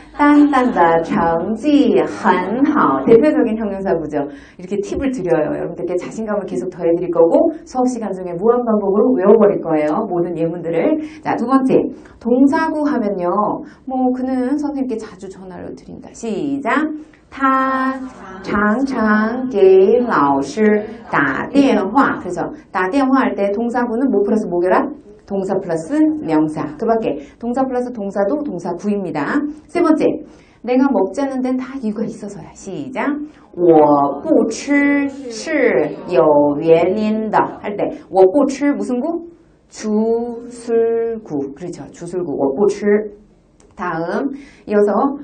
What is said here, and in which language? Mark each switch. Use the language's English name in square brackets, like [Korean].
[Chinese] 丹丹的成绩很好 [Korean] 대표적인 형용사구죠. 이렇게 팁을 드려요. 여러분들께 자신감을 계속 더해드릴 거고 수업 시간 중에 무한반복으로 외워버릴 거예요. 모든 예문들을. 자, 두 번째 동사구 하면요. 그는 선생님께 자주 전화를 드린다. 시작. [Chinese] 他常常给老师打电话 [Korean] 그래서 打电话할 때 동사구는 뭐 플러스 뭐 결합? 동사 플러스 명사. 그 밖에 동사 플러스 동사도 동사구입니다. 세 번째, 내가 먹지 않는 데는 다 이유가 있어서야. 시작. [Chinese] 我不吃是有原因的 [Korean] 할 때 [Chinese] 我不吃 [Korean] 무슨 구? 주술구. 그렇죠. 주술구. 我不吃 다음 이어서